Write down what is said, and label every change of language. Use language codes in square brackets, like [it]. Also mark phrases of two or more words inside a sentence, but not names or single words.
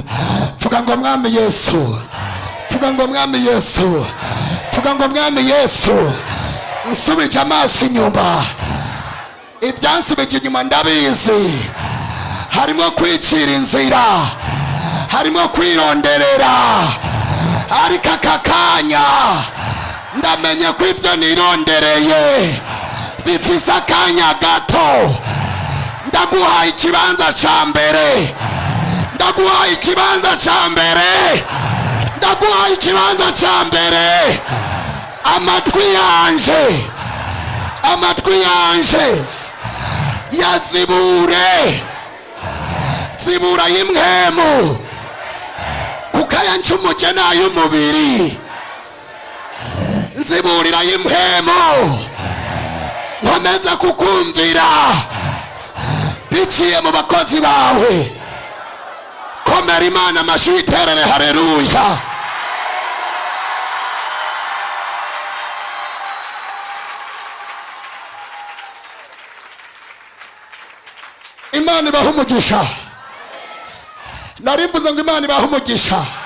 [rn] Vuga ngo mwami Yesu, vuga ngo mwami Yesu, vuga ngo mwami Yesu, nsubije amaso inyuma. Ibyansubije inyuma ndabizi. Harimo kwicira inzira, harimo kwironderera, ariko aka kanya ndamenye ko ibyo nirondereye bifise akanya gato. Ndaguhaye ikibanza ca mbere, ndaguhaye ikibanza ca mbere, ndaguhaye ikibanza ca mbere. Amatwi yanje, amatwi yanje yazibure, zibura y'imwemu kuko ayancumuje n'ay'umubiri. Nziburira y'imwemu nkomeza kukumvira biciye mu bakozi bawe. Komera Imana amashyi iterere haleluya. Imana ibaha umugisha. Narimbuze ngo Imana ibaha umugisha.